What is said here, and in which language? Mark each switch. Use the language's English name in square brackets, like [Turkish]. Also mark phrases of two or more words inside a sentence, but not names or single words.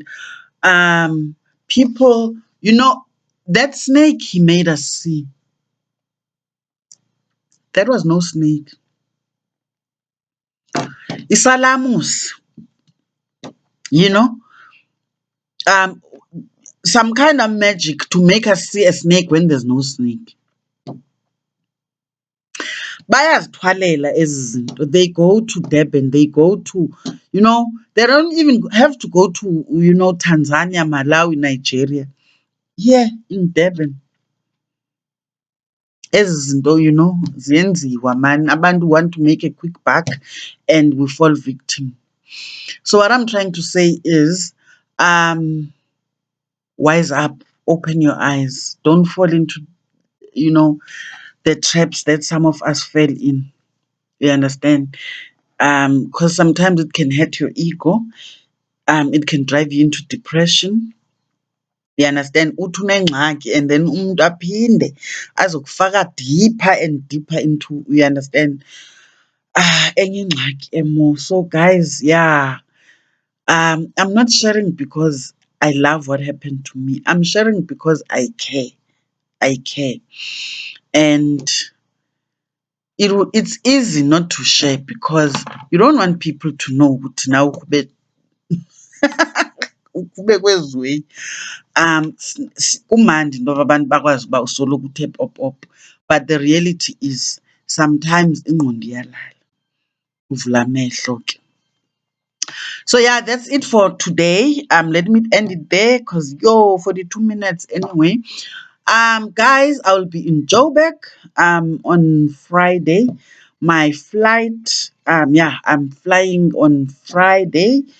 [English] People, that snake he made us see, that was no snake. Isalamus, you know, um, some kind of magic to make us see a snake when there's no snake. [Xhosa] Bayazithwalela ezi zinto. [English] They go to Durban, they go to, they don't even have to go to, Tanzania, Malawi, Nigeria. Here in Durban, [Xhosa] ezi zinto, ziyenziwa, [English] man. Abantu want to make a quick buck and we fall victim. So what I'm trying to say is, wise up, open your eyes. Don't fall into, the traps that some of us fell in. You understand? Because sometimes it can hurt your ego. It can drive you into depression. You understand? [Xhosa] Uthi unengxaki [English] and then [Xhosa] umuntu aphinde azokufaka [English] deeper and deeper into, you understand? [Xhosa] Enye ingxaki emo. [English] So guys, yeah. I'm not sharing because I love what happened to me. I'm sharing because I care. I care. And it's easy not to share because you don't want people to know [Xhosa] ukuthi now kubekwe ezweni. Kumandi ngoba abantu bakwazi uba usoloko uthe pop. [English] But the reality is sometimes [Xhosa] ingqondo iyalala. Uvula amehlo ke. [English] So yeah, that's it for today. Let me end it there because 42 minutes anyway. Guys, I will be in Joburg on Friday. My flight, I'm flying on Friday.